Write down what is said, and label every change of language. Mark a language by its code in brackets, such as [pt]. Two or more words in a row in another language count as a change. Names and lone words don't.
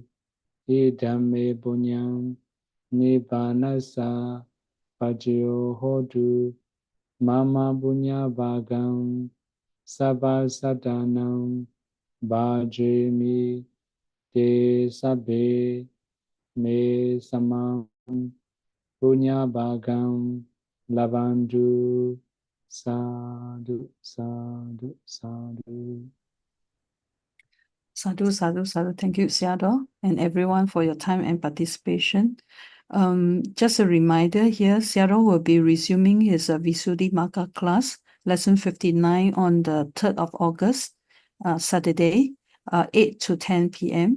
[pi] idame punyam nibbanasa pajayo hodu mama punya bhagam sabba sadanam bhajami te sabbe me samam Punya Bhagam Lavandu Sadhu Sadhu Sadhu. Sadhu, sadhu, sadhu. [en] Thank you, Sayadaw, and everyone for your time and participation. Just a reminder here, Sayadaw will be resuming his Visuddhimagga class, lesson 59 on the 3rd of August, Saturday, 8 to 10 p.m.